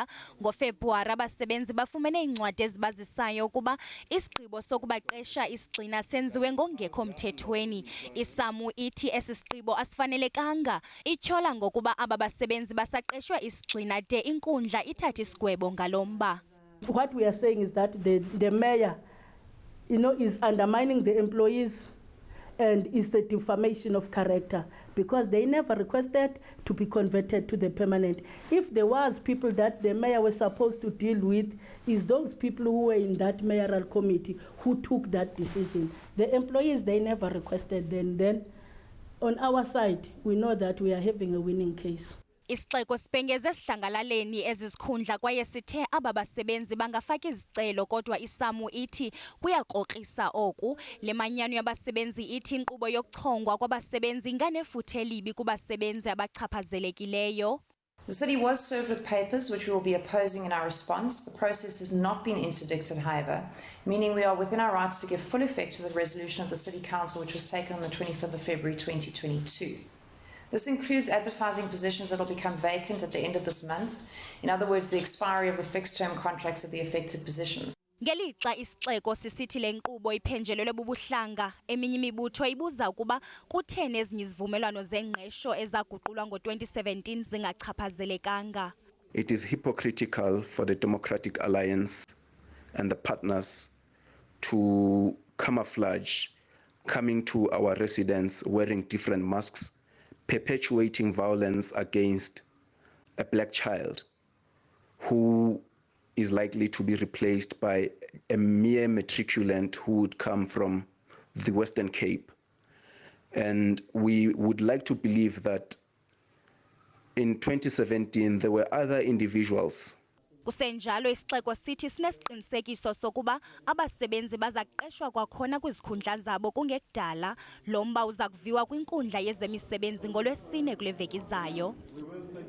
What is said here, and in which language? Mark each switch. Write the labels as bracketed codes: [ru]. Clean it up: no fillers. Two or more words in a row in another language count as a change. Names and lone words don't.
[xh] NgoFebruwari abasebenzi bafumene iincwadi ezibazisayo ukuba isigqibo sokubaqesha isigxina senziwe ngokungekho mthethweni. I-SAMWU ithi esi sigqibo asifanelekanga, ityhola ngokuba aba basebenzi basaqeshwe isigxina de inkundla ithathe isigwebo ngalo mba. [en] What we are saying is that the mayor, is undermining the employees and is the defamation of character because they never requested to be converted to the permanent. If there was people that the mayor was supposed to deal with, is those people who were in that mayoral committee who took that decision. The employees, they never requested. Then on our side, we know that we are having a winning case. [xh] Isixeko sibhengeze esidlangalaleni ezizikhundla kwaye sithe aba basebenzi bangafaka izicelo kodwa iSAMWU ithi kuyakrokrisa oku. Le manyano yabasebenzi ithi inkqubo yokuchongwa kwabasebenzi inganefuthe elibi kubasebenzi abachaphazelekileyo. [en] The city was served with papers which we will be opposing in our response. The process has not been interdicted, however, meaning we are within our rights to give full effect to the resolution of the City Council which was taken on the 25th of February 2022. This includes advertising positions that will become vacant at the end of this month. In other words, the expiry of the fixed-term contracts of the affected positions. [xh] Ngelixa isixeko sisithi le nkqubo iphenjelelwe bubuhlanga, eminye imibutho ibuza ukuba kutheni ezinye izivumelwano zengqesho ezaguqulwa ngo-2017 zingachaphazelekanga. [en] It is hypocritical for the Democratic Alliance and the partners to camouflage coming to our residents wearing different masks, perpetuating violence against a black child who is likely to be replaced by a mere matriculant who would come from the Western Cape. And we would like to believe that in 2017 there were other individuals. [xh] Kusenjalo isixeko sithi sinesiqinisekiso sokuba abasebenzi bazaqeshwa kwakhona kwizikhundla zabo kungekudala. Lo mba uza kuviwa kwinkundla yezemisebenzi ngoLwesine kule veki izayo.